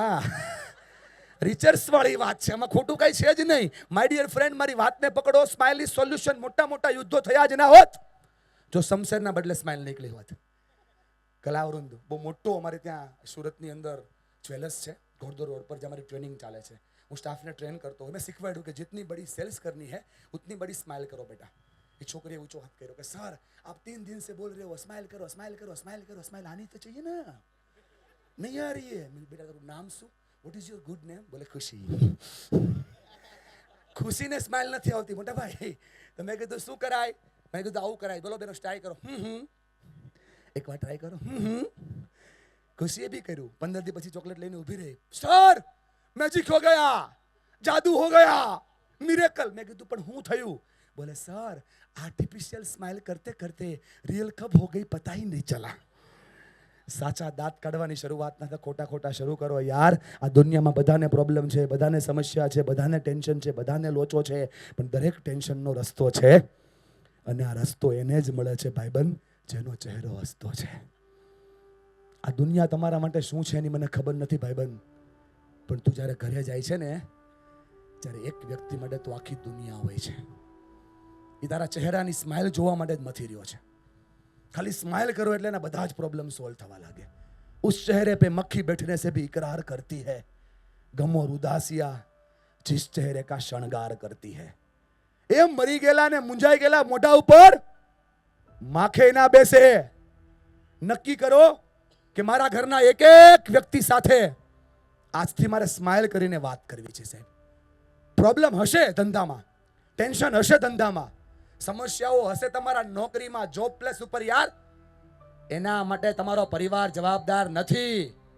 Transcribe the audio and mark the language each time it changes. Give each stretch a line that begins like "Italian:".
Gujarati: हाँ, રિચર્સ વાળી વાત છે, એમાં ખોટું કઈ છે જ નહીં. માય ડિયર ફ્રેન્ડ, મારી વાતને પકડો.
English: Smile is solution.
Gujarati: મોટા યુદ્ધો થયા જ ના હોત જો શમશેરના બદલે સ્માઇલ નીકળી હોત. કલાવૃંદ બહુ મોટો અમારે ત્યાં સુરતની અંદર જ્વેલર્સ છે, ઘોડદોર રોડ પર, જે અમારી ટ્રેનિંગ ચાલે છે. હું સ્ટાફને ટ્રેન કરતો હોય. મેં શીખવાડ્યું કે
Hindi: जितनी बड़ी सेल्स करनी है उतनी बड़ी स्माइल करो बेटा.
Gujarati: એ છોકરીએ ઊંચો હાથ કર્યો કે
Hindi: સર આપ 3 दिन से बोल रहे हो स्माइल करो स्माइल करो स्माइल करो. स्माइल आनी तो चाहिए ना, नहीं आ रही है. मेरे बेटा तेरा नाम શું?
English: What is your good name?
Hindi: बोले खुशी.
Gujarati: ખુશીને સ્માઇલ નથી આવતી મોટા ભાઈ. તો મેં કીધું શું કરાય? મેં કીધું આવું કરાય. બોલો બેનો ટ્રાય કરો. એકવાર ટ્રાય કરો. ખુશીએ બી કર્યું. 15 દી પછી ચોકલેટ લઈને ઊભી રહી.
Hindi: સર મેજિક હો ગયા, જાદુ હો ગયા,
Gujarati: મિરેકલ. મેં કીધું પણ શું થયું?
Hindi: બોલે સર આર્ટિફિશિयल સ્માइल करते करते रियल कब हो गई पता ही नहीं चला.
Gujarati: સાચા દાંત કાઢવાની શરૂઆત ના ખોટા શરૂ કરો યાર. આ દુનિયામાં બધાને પ્રોબ્લેમ છે, બધાને સમસ્યા છે, બધાને ટેન્શન છે, બધાને લોચો છે, પણ દરેક ટેન્શનનો રસ્તો છે. અને આ રસ્તો એને જ મળે છે ભાઈબંધ જેનો ચહેરો હસતો છે. આ દુનિયા તમારા માટે શું છે એની મને ખબર નથી ભાઈબંધ, પણ તું જ્યારે ઘરે જાય છે ને ત્યારે એક વ્યક્તિ માટે તો આખી દુનિયા હોય છે. એ તારા ચહેરાની સ્માઇલ જોવા માટે જ મથી રહ્યો છે.
Hindi: खाली स्माइल करो
Gujarati: એટલે એના બધા જ પ્રોબ્લેમ સોલ્વ થવા લાગે.
Hindi: उस चेहरे पे मक्खी बैठने से भी इकरार करती है, गम और उदासियां जिस चेहरे का श्रृंगार करती है.
Gujarati: એમ મરી ગયેલા ને મુંજાઈ ગયેલા મોઢા ઉપર માખે ના બેસે. નક્કી કરો કે મારા ઘરના એક એક વ્યક્તિ સાથે આજથી મારે સ્માઇલ કરીને વાત કરવી છે સાહેબ. પ્રોબ્લેમ હશે ધંધામાં, ટેન્શન હશે ધંધામાં, સમસ્યાઓ હશે તમારા નોકરીમાં, જોબ પ્લેસ ઉપર, યાર એના માટે તમારો પરિવાર જવાબદાર નથી.